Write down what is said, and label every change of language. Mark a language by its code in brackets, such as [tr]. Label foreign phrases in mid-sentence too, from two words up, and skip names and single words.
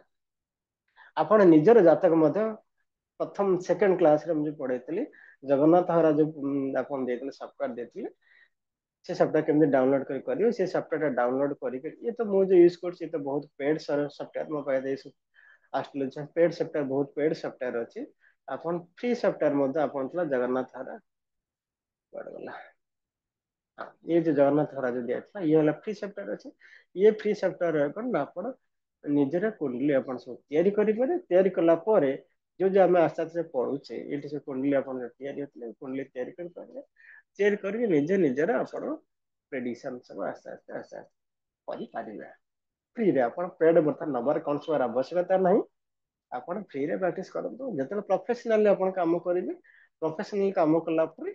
[or] ଆପଣ ନିଜର ଜାତକ ମଧ୍ୟ ପ୍ରଥମ ସେକେଣ୍ଡ କ୍ଲାସରେ ମୁଁ ଯୋଉ ପଢେଇଥିଲି, ଜଗନ୍ନାଥ ହରା ଯୋଉ ଆପଣ ଦେଇଥିଲେ ସଫ୍ଟୱେର ଦେଇଥିଲେ, ସେ ସଫ୍ଟୱେର କେମିତି ଡାଉନଲୋଡ୍ କରିବେ, ସେ ସଫ୍ଟୱେରଟା ଡାଉନଲୋଡ୍ କରିକି, ଇଏ ତ ମୁଁ ଯୋଉ ୟୁଜ୍ କରୁଛି ଇଏ ତ ବହୁତ [en] paid software [or] ମୋ ପାଖରେ [en] paid software [or] ବହୁତ [en] paid software [or] ଅଛି। ଆପଣ [en] free software [or] ମଧ୍ୟ ଆପଣ ଥିଲା ଜଗନ୍ନାଥ ହରା କୁଆଡେ ଗଲା। [hi] हाँ, ये जो जगन्नाथ हरा जो दिया था ये वाला फ्री सॉफ्टवेयर अच्छे ये फ्री सॉफ्टवेयर कौन ना [or] आपण ନିଜର କୁଣ୍ଡଲି ଆପଣ ସବୁ ତିଆରି କରିପାରେ ତିଆରି କଲା ପରେ ଯୋଉ ଆମେ ଆସ୍ତେ ଆସ୍ତେ ପଢୁଛେ ଏଠି ସେ କୁଣ୍ଡଲି ଆପଣ ତିଆରି ହେଇଥିଲେ କୁଣ୍ଡଲି ତିଆରି କରିପାରିବେ ତିଆରି କରିକି ନିଜେ ନିଜର ଆପଣ ପ୍ରେଡିକ୍ସନ ସବୁ ଆସ୍ତେ ଆସ୍ତେ ଆସ୍ତେ ଆସ୍ତେ କରିପାରିବେ ଫ୍ରିରେ ଆପଣ ପେଡ ବର୍ତ୍ତମାନ ନବାର କୌଣସି ଆବଶ୍ୟକତା ନାହିଁ ଆପଣ ଫ୍ରିରେ ପ୍ରାକ୍ଟିସ କରନ୍ତୁ ଯେତେବେଳେ ପ୍ରଫେସନାଲି ଆପଣ କାମ କରିବେ ପ୍ରଫେସନାଲି କାମ କଲା ପରେ